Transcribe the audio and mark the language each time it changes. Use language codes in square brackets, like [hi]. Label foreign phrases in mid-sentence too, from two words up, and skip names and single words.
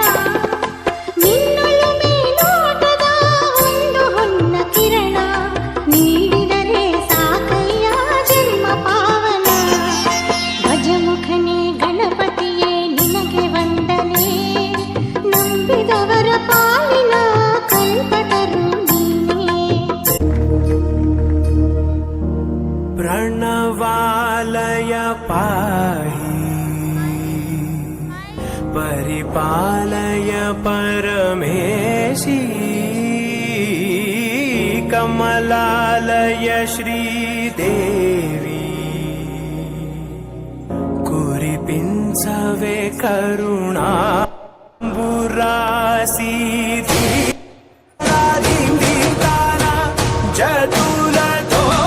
[kn] ನಿನ್ನೊಲುಮೆ ನೋಟದ ಒಂದು ಹೊನ್ನ ಕಿರಣ, ನೀಡಿದರೆ ಸಾಕಯ್ಯ ಜನ್ಮ ಪಾವನ. ಗಜಮುಖನೇ ಗಣಪತಿಯೇ ನಿನಗೆ ವಂದನೆ, ನಂಬಿದವರ ಪಾಲಿನ ಕಲ್ಪತರು ನೀನೇ. [te] ప్రణవాలయ పాహి పరిపాలయ పరమేశీ కమలాలయ శ్రీదేవీ కురిపించవే కరుణా బురాసీ జతులతో